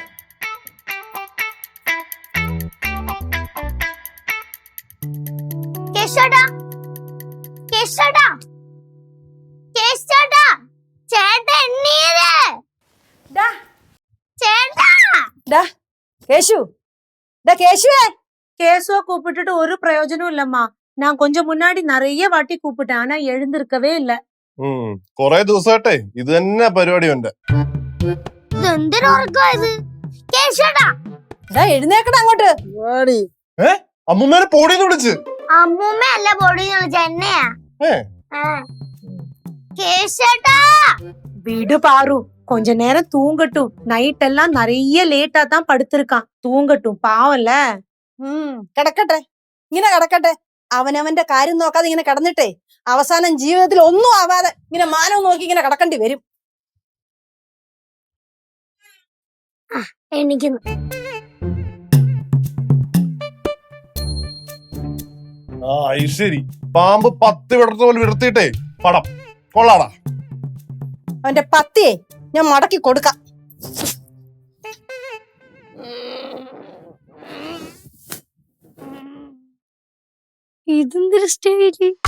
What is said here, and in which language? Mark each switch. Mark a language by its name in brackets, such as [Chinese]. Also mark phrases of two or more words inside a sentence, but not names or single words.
[Malayalam] കേശവടാ, കേശവടാ, കേശവടാ, ചേട്ടാ എണ്ണീര്. ചേട്ടാ, കേശു, കേശുവേ. [Tamil] கேசுவ கூப்பிட்டுட்டு ஒரு பிரயோஜனம் இல்லம்மா. நான் கொஞ்சம் முன்னாடி நிறைய வாட்டி கூப்பிட்டேன், ஆனா எழுந்திருக்கவே இல்ல. [Malayalam] കൊറേ ദിവസമായിട്ടെ ഇത് തന്നെ പരിപാടി ഉണ്ട്. ഇതെന്തൊരു ഉറക്കാ ഇത്? കേശവടാ, എഴുന്നേക്കട അങ്ങോട്ട്. അമ്മൂമ്മേനെ പോടീന്ന് വിളിച്ച്. അമ്മൂമ്മ അല്ല പൊടിന്ന് വിളിച്ച എന്നെയാ. കേശവടാ, [Tamil] விடு பாரு, கொஞ்ச நேரம் தூங்கட்டும். நைட் எல்லாம் நிறைய லேட்டா தான் படுத்திருக்கான். தூங்கட்டும், பாவம்ல. [Malayalam] കിടക്കട്ടെ, ഇങ്ങനെ കിടക്കട്ടെ. അവനവന്റെ കാര്യം നോക്കാതെ ഇങ്ങനെ കിടന്നിട്ടേ അവസാനം ജീവിതത്തിൽ ഒന്നും ആവാതെ ഇങ്ങനെ മാനവും നോക്കി ഇങ്ങനെ കിടക്കേണ്ടി വരും. എണീക്കുന്നു. ശരി, പാമ്പ് 10 വിടർത്ത പോലെ വിടർത്തിയിട്ടേ പടം കൊള്ളാടാ. അവന്റെ പത്തിയെ ഞാൻ മടക്കി കൊടുക്കാം. ഇതെന്തൊരു സ്റ്റൈല്!